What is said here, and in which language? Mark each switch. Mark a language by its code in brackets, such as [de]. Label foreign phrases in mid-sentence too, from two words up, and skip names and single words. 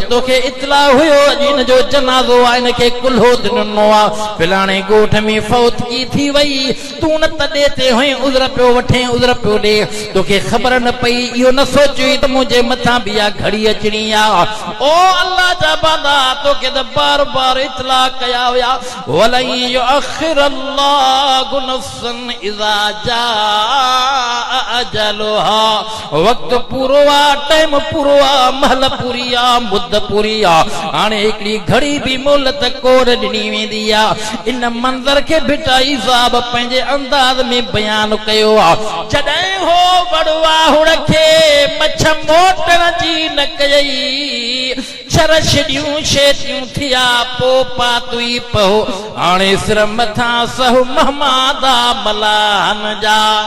[sd] तोखे इतला हुयो इन जो जनाज़ो आ इन के कुल्हो ॾिनो आ फिलाणे ॻोठ में फौतगी थी वई तू न तॾे ते हुई उज़र पियो वठे उज़र पियो ॾे तोखे ख़बर न पई इहो न सोची त मुंहिंजे मथां बि इहा घड़ी अचणी आ ओ अल्लाह जा बादा तोखे त बार बार इतला कया हुया [ar] ولن يؤخر الله نفسا إذا جاء أجلها [sd] वक्त पूरो आ टाइम पूरो आ महल पूरी आ मुद्द पूरी आ हाणे हिकड़ी घड़ी भी मोहलत कोन ॾिनी वेंदी आ इन मंज़र के भिटाई साहब पंहिंजे अंदाज में बयान कयो आ जॾहिं हो वड़वा हुड़ खे मछ मोटण जी न कयई छर छॾियूं शेटियूं थिया पो पातुई पहो हाणे सिर मथां सहु महमादा मलाहन जा